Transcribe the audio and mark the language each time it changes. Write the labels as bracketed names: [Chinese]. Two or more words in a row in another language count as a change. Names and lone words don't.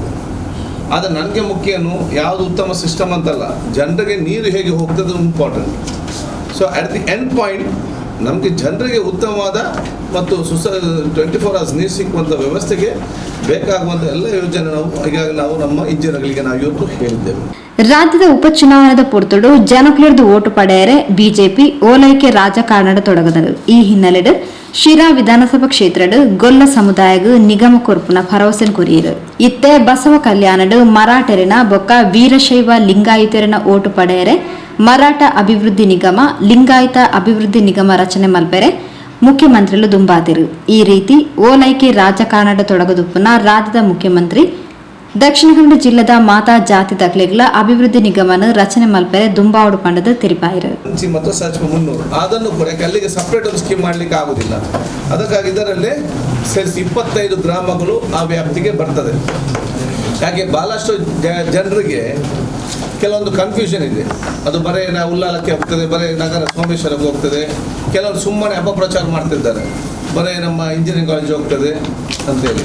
[Kannada] ಆದರೆ ನನಗೆ ಮುಖ್ಯನು ಯಾವುದು ಉತ್ತಮ ಸಿಸ್ಟಮ್ ಅಂತಲ್ಲ, ಜನರಿಗೆ ನೀರು ಹೇಗೆ ಹೋಗ್ತದೆ ಇಂಪಾರ್ಟೆಂಟ್. [English] so at the end point [Kannada] ನಮಗೆ ಜನರಿಗೆ ಉತ್ತಮವಾದ ಮತ್ತು 24 hours ನೀರು ಸಿಕ್ಕುವಂಥ ವ್ಯವಸ್ಥೆಗೆ ಬೇಕಾಗುವಂಥ ಎಲ್ಲ ಯೋಜನೆ ಈಗಾಗಲೇ ನಾವು ನಮ್ಮ ಇಂಜಿನಿಯರ್ಗಳಿಗೆ ನಾವು ಇವತ್ತು ಹೇಳಿದ್ದೇವೆ. [Tulu] ರಾಜ್ಯದ ಉಪಚುನಾವಣೆದ ಪೊರ್ತುಡು ಜನಕ್ಲಿರ್ದು ಓಟು ಪಡೆಯರೆ ಬಿಜೆಪಿ ಓಲೈಕೆ ರಾಜಕಾರಣದ ತೊಡಗದರು. ಈ ಹಿನ್ನೆಲೆಡ್ ಶಿರಾ ವಿಧಾನಸಭಾ ಕ್ಷೇತ್ರಡ್ ಗೊಲ್ಲ ಸಮುದಾಯಗ್ ನಿಗಮ ಕೊರ್ಪುನ ಭರವಸೆನ್ ಕೊರಿಯರು. ಇತ್ತೆ ಬಸವ ಕಲ್ಯಾಣಡ್ ಮರಾಠೆರಿನ ಬೊಕ್ಕ ವೀರಶೈವ ಲಿಂಗಾಯತರಿನ ಓಟು ಪಡೆಯರೆ ಮರಾಠ ಅಭಿವೃದ್ಧಿ ನಿಗಮ ಲಿಂಗಾಯತ ಅಭಿವೃದ್ಧಿ ನಿಗಮ ರಚನೆ ಮಲ್ಪೆರೆ ಮುಖ್ಯಮಂತ್ರಿಲು ದುಂಬಾತಿರು. ಈ ರೀತಿ ಓಲೈಕೆ ರಾಜಕಾರಣದ ತೊಡಗದುಪ್ಪುನ ರಾಜ್ಯದ ಮುಖ್ಯಮಂತ್ರಿ ದಕ್ಷಿಣ ಕನ್ನಡ ಜಿಲ್ಲೆದ ಮಾತಾ ಜಾತಿ ತಗ್ಲೆಗಳ ಅಭಿವೃದ್ಧಿ ನಿಗಮನ ರಚನೆ ಮಲ್ಪೆರೆ ದುಂಬಾವಡು ಪಂಡದ ತಿರುಪಾಯಿರು. [Kannada] ಮತ್ತು ಸರ್ಚ್ 300 ಅದನ್ನು ಕೂಡ ಅಲ್ಲಿಗೆ ಸಪರೇಟ್ ಒಂದು ಸ್ಕೀಮ್ ಮಾಡಲಿಕ್ಕೆ ಆಗುದಿಲ್ಲ. ಅದಕ್ಕಾಗಿ ಇದರಲ್ಲಿ ಸೇರಿಸಿ 25 ಗ್ರಾಮಗಳು ಆ ವ್ಯಾಪ್ತಿಗೆ ಬರ್ತದೆ. ಯಾಕೆ ಬಹಳಷ್ಟು ಜನರಿಗೆ ಕೆಲವೊಂದು ಕನ್ಫ್ಯೂಷನ್ ಇದೆ. ಅದು ಬರೇ ಉಲ್ಲಾಲಕ್ಕೆ ಹೋಗ್ತದೆ, ಬರೇ ನಗರ ಸೋಮೇಶ್ವರಕ್ಕೆ ಹೋಗ್ತದೆ, ಕೆಲವರು ಸುಮ್ಮನೆ ಅಪಪ್ರಚಾರ ಮಾಡ್ತಿದ್ದಾರೆ, ಬರೇ ನಮ್ಮ [English] engineering college [Kannada] ಹೋಗ್ತದೆ ಅಂತೇಳಿ.